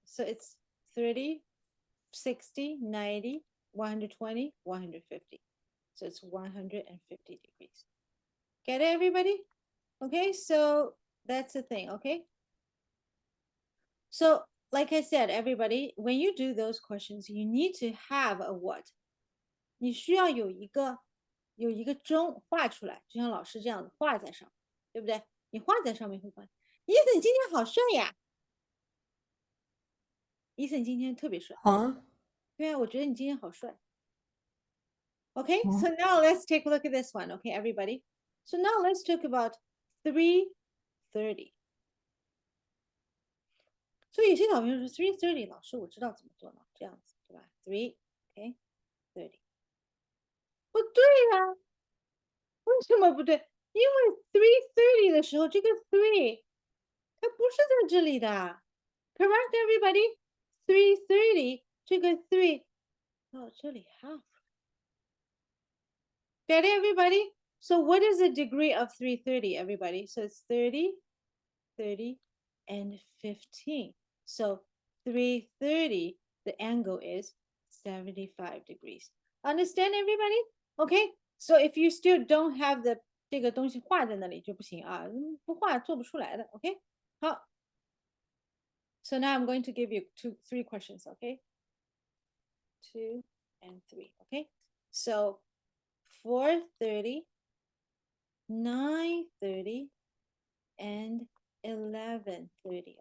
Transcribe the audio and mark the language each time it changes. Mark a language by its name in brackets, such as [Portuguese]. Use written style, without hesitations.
[English] So it's 30, 60, 90, 120, 150. So it's 150 degrees. Get it, everybody? Okay, so that's the thing, okay? So, like I said, everybody, when you do those questions, you need to have a what? [Chinese] 你需要有一个钟画出来，就像老师这样子画在上面，对不对？你画在上面会发现，伊森，你今天好帅呀！伊森今天特别帅。 Huh? 对啊，我觉得你今天好帅。 [English] Okay, Huh? so now let's take a look at this one. Okay, everybody. So now let's talk about 3:30. [Chinese] 所以有些小朋友说 3:30，老师我知道怎么做呢，这样子对吧？3:30，不对呀、为什么不对？因为 3:30的时候，这个 three 它不是在这里的。 [English] Correct, everybody? [Chinese] 3:30，这个 three 到这里 half. [English] Get it, everybody? So what is the degree of 3:30, everybody? So it's 30, 30, and 15. So 3:30, the angle is 75 degrees. Understand, everybody? Okay, so if you still don't have the [Chinese] 这个东西画在那里就不行啊，不画做不出来的。 OK，好。 [English] So now I'm going to give you three questions. Okay, 2 and 3. Okay, so 4:30, 9:30, and 11:30.